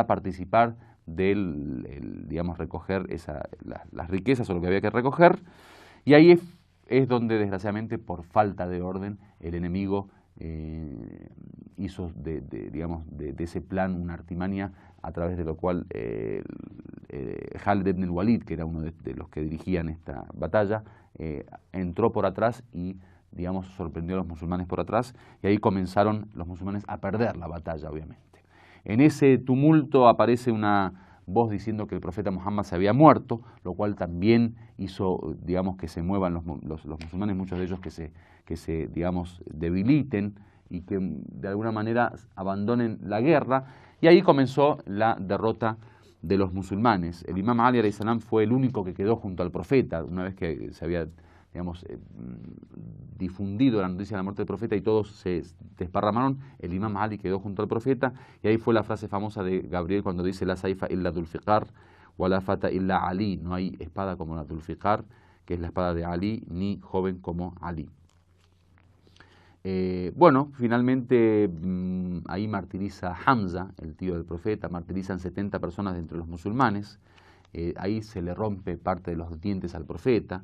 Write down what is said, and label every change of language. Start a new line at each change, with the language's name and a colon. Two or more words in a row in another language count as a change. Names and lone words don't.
Spanish: participar del, digamos, recoger las riquezas o lo que había que recoger, y ahí es donde, desgraciadamente, por falta de orden, el enemigo hizo digamos, de ese plan una artimaña a través de lo cual Khalid ibn al-Walid, que era uno de los que dirigían esta batalla, entró por atrás y, digamos, sorprendió a los musulmanes por atrás, y ahí comenzaron los musulmanes a perder la batalla, obviamente. En ese tumulto aparece una voz diciendo que el profeta Muhammad se había muerto, lo cual también hizo, digamos, que se muevan los musulmanes, muchos de ellos que se, digamos, debiliten y que de alguna manera abandonen la guerra, y ahí comenzó la derrota de los musulmanes. El imam Ali
Arabic: عليه السلام
Spanish: fue el único que quedó junto al profeta, una vez que se había, digamos, difundido la noticia de la muerte del profeta y todos se desparramaron, el imam Ali quedó junto al profeta, y ahí fue la frase famosa de Gabriel cuando dice:
Arabic: لا سيف إلا ذو الفقار، ولا فتى إلا علي,
Spanish: no hay espada como la Dulfiqar, que es la espada de Ali, ni joven como Ali. Bueno, finalmente ahí martiriza Hamza, el tío del profeta, martirizan 70 personas de entre los musulmanes, ahí se le rompe parte de los dientes al profeta.